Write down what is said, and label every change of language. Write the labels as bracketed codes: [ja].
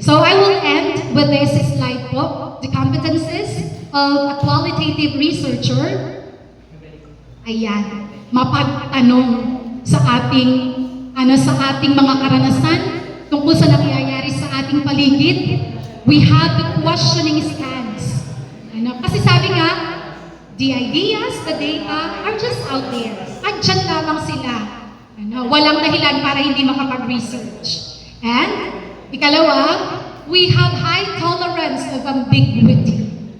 [en] So I will end with this slide po, the competencies of a qualitative researcher. [tl] Ayan, mapagtanong sa ating mga karanasan tungkol sa nangyayari sa ating paligid. [en] We have the questioning stance. Kasi sabi nga, the ideas, the data are just out there. [tl] Andyan lamang sila. Walang dahilan para hindi makapag-research. [en] And, ikalawa, we have high tolerance of ambiguity.